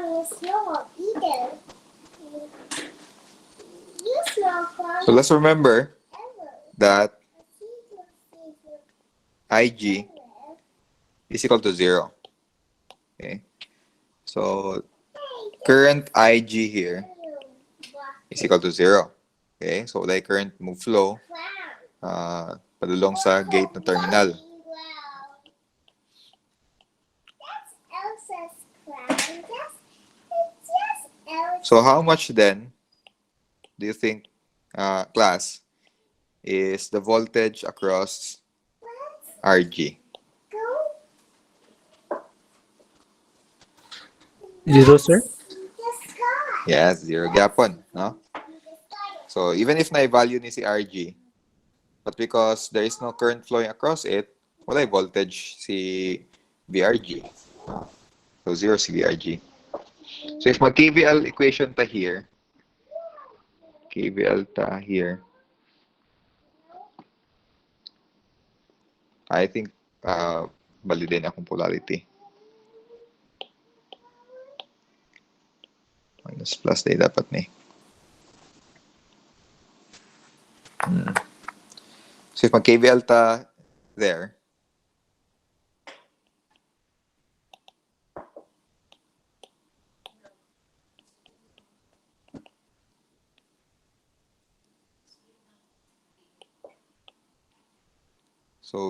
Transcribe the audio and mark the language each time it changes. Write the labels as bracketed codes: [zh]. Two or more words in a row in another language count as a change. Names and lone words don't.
[en] So let's remember that Ig is equal to 0. Okay. So current Ig here is equal to 0. Okay. So the current move flow [hil] padulong sa [en] gate na terminal. So how much then do you think, class, is the voltage across RG? 0, sir? Yes, 0 gapon, no? So even if na-value ni si RG, but because there is no current flowing across it, [hil] wala voltage si VRG. So 0 si VRG. [en] So if mag-KVL equation ta here, KVL ta here, I think [hil] bali din akong polarity. Minus plus day dapat ni. [en] So if mag-KVL ta there, so